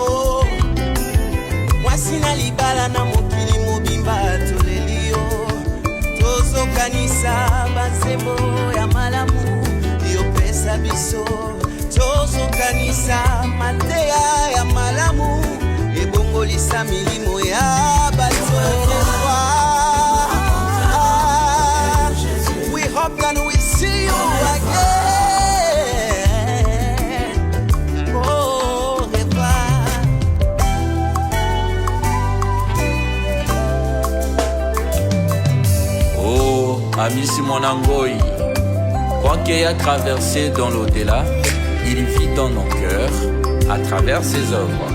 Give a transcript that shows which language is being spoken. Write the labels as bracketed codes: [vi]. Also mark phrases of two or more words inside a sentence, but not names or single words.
[ln] o Mwasina libala na mokili mobimba tolelio Tozokanisa banzembo ya malamu yopesa biso Tozokanisa mateya ya malamu ebongolisa milimo ya bato [en] We hope that we see you again. [fr] Au revoir. Oh, Amisi Mwanangoi, quoi qu'il ait traversé dans l'au-delà, il vit dans nos cœurs à travers ses œuvres.